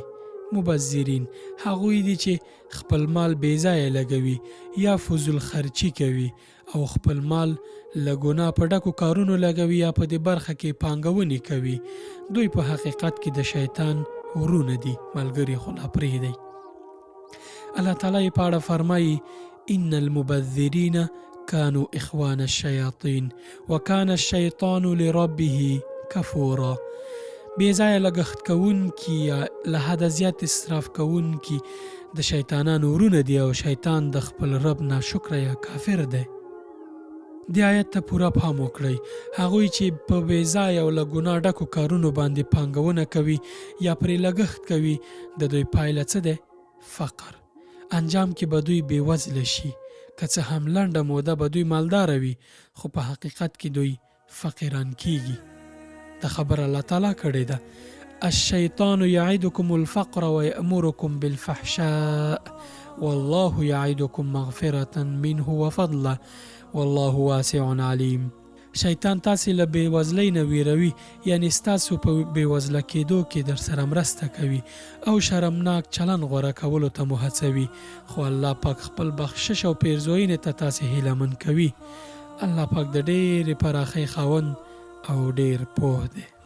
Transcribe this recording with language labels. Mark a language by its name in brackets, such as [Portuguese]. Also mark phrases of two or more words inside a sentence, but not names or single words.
[Pashto] مبذرین هغوی دي چې خپل مال بې ځایه لګوي یا فضول خرچي کوي او خپل مال له ګناه په ډکو کارونو لګوي یا په دې برخه کې پانګونې کوي. دوی په حقیقت کې د شیطان ورونه دي، ملګري خو لا پرېږدئ. الله تعالی یې په اړه فرمایي: [Arabic] ان المبذرین كانوا إخوان الشياطين وكان الشيطان لربه كفورا. [Pashto] بې ځایه لګښت کوونکي یا له حده زیات اسراف کوونکي د شیطانانو ورونه دي او شیطان د خپل رب ناشکره یا کافر دی. دې آیت ته پوره پام وکړئ. هغوی چې په بې ځایه او له ګناه ډکو کارونو باندې پانګونه کوي یا پرې لګښت کوي، د دوی پایله څه دی؟ فقر. انجام کې به دوی بېوزله شي. که څه هم لنډه موده به دوی مالداره وي، خو په حقیقت کې دوی فقیران کیږي. دا خبر الله تعالی کړې ده: [Arabic] الشیطان یعدکم الفقر ویأمرکم بالفحشاء والله یعدکم مغفرة منه وفضله والله واسع علیم. [Pashto] شیطان تاسې له بېوزلۍ نه ویروي، یعنی ستاسو په بېوزله کېدو کې در سره مرسته کوي او شرمناک چلن غوره کولو ته مو هڅوي، خو الله پاک خپل بخشش او پیرزوینې ته تاسې هیلهمن کوي. الله پاک د ډېرې پراخۍ خاوند او ډېر پوه دی.